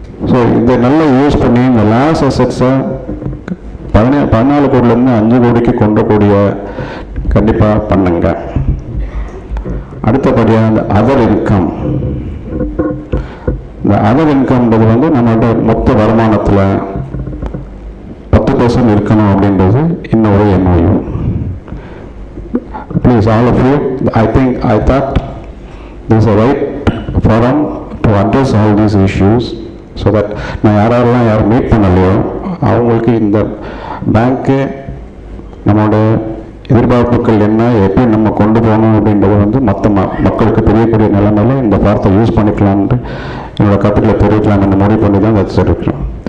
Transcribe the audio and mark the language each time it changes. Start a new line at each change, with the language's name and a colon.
Tamil: So இதை நல்லா use பண்ணி இந்த லாஸ் அசெட்ஸை 14 கோடியிலேருந்து 5 கோடிக்கு கொண்டக்கூடிய கண்டிப்பாக பண்ணுங்க. அடுத்தபடியாக இந்த அதர் இன்கம். இந்த அதர் இன்கம்ன்றது வந்து நம்மளோட மொத்த வருமானத்தில் 10% இருக்கணும் அப்படின்றது இன்னொரு MoU.
English: Please all of you, I thought this is a right forum to address all these issues.
Tamil: So that நான் யாரெல்லாம் யார் மீட் பண்ணலையோ அவங்களுக்கு இந்த பேங்க்கு நம்மளோட எதிர்பார்ப்புகள் என்ன, எப்படி நம்ம கொண்டு போகணும் அப்படின்றத வந்து மற்ற மக்களுக்கு தெரியக்கூடிய நிலைமையில இந்த வார்த்தை யூஸ் பண்ணிக்கலான்ட்டு என்னோடய கருத்துக்களை தெரிவிக்கலாம்னு முடிவு பண்ணி தான் வச்சுருக்கிறோம்.